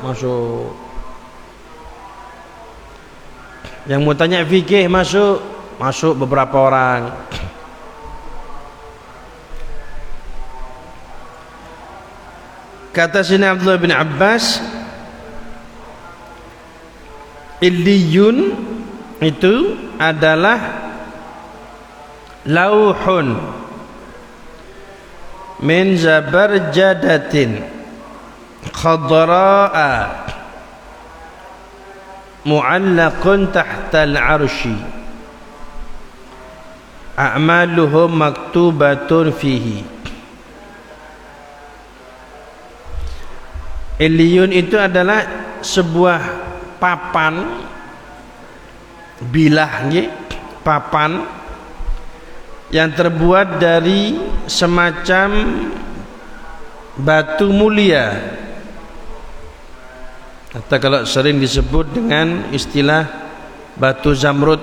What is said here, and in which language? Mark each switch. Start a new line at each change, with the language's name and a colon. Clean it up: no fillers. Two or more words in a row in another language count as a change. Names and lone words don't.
Indonesian: Yang mau tanya fikih, masuk beberapa orang. Kata Sayyidina Abdullah bin Abbas,
Arabic: Illiyun
Indonesian: itu adalah
Arabic: لوح من زبرجدة خضراء معلقة تحت العرش أعمالهم مكتوبة فيه.
Indonesian: Illiyun itu adalah sebuah papan bilah, papan yang terbuat dari semacam batu mulia, atau kalau sering disebut dengan istilah batu zamrud.